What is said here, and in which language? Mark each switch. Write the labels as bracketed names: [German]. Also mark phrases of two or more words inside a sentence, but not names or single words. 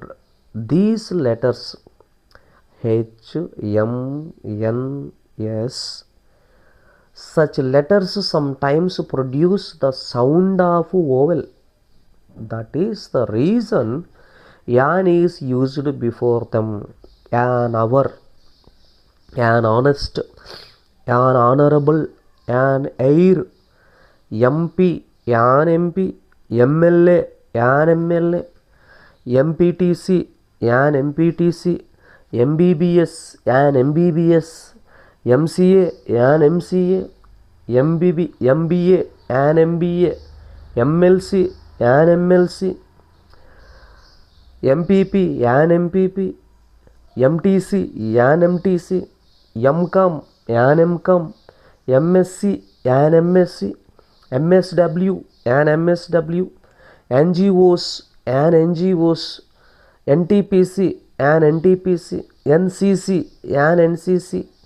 [English] These letters H, M, N, S, such letters sometimes produce the sound of vowel. That is the reason an is used before them. An hour, an honest, an honorable, an heir, MP, an MP, MLA, an MLA, MPTC, an MPTC, MBBS, an MBBS, MCA, an MCA, MBA, an MBA, MLC, an MLC, MPP, an MPP, MTC, an MTC, MCOM, an MCOM, MSc, an MSc, MSW, an MSW, NGOs, an NGOs, NTPC, an NTPC, NCC, an NCC.